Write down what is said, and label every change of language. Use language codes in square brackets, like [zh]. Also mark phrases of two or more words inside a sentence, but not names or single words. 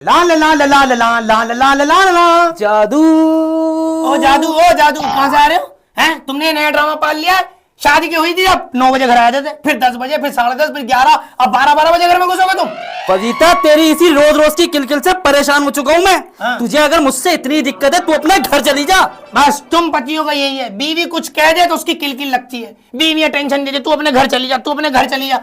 [hi] ला ला ला ला ला ला ला ला ला ला ला ला जादू। ओ जादू कहाँ से आ रहे हो? हैं तुमने नया ड्रामा पाल लिया है? शादी की हुई थी अब 9 बजे घर आए थे, फिर 10 बजे, फिर 10:30, फिर 11, अब 12 बजे घर में घुसोगे तुम। पविता तेरी इसी रोज रोज की किलकिल से परेशान हो चुका हूँ मैं। हाँ। तुझे अगर मुझसे इतनी दिक्कत है तो अपने घर चली जा। बस तुम पतियों का यही है, बीवी कुछ कह दे तो उसकी किलकिल लगती है, बीवी टेंशन दे दे तू अपने घर चली जा, तू अपने घर चली जा।